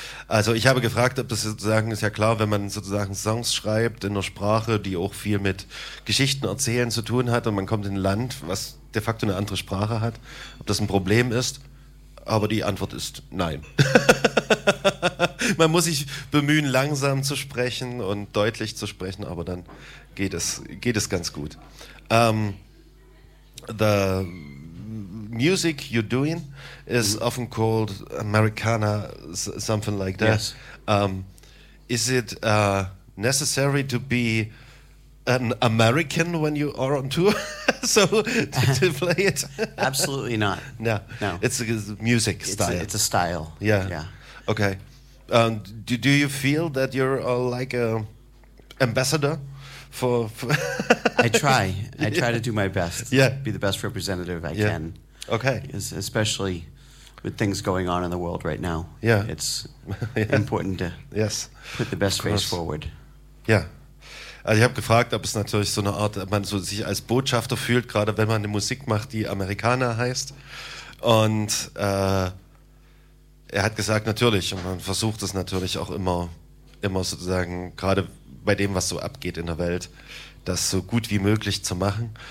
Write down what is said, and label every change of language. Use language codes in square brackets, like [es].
[de] Also ich habe gefragt, ob das sozusagen, ist ja klar, wenn man sozusagen Songs schreibt in einer Sprache, die auch viel mit Geschichten erzählen zu tun hat und man kommt in ein Land, was de facto eine andere Sprache hat, ob das ein Problem ist. Aber die Antwort ist nein. Man muss sich bemühen, langsam zu sprechen und deutlich zu sprechen, aber dann geht es ganz gut. [en] The music you're doing is often called Americana, something like that. Yes. Is it necessary to be an American when you are on tour? So to play it? Absolutely not. No. No. It's a music style. It's a style. Yeah. Yeah. Okay. Do you feel that you're like a ambassador for I try. I try to do my best. Yeah. Be the best representative I can. Okay. Especially with things going on in the world right now. Yeah. It's important to put the best face forward. Yeah. [de] Also ich habe gefragt, ob es natürlich so eine Art, ob man so sich als Botschafter fühlt, gerade wenn man eine Musik macht, die Amerikaner heißt. Und er hat gesagt, natürlich. Und man versucht es natürlich auch immer sozusagen, gerade bei dem, was so abgeht in der Welt, das so gut wie möglich zu machen.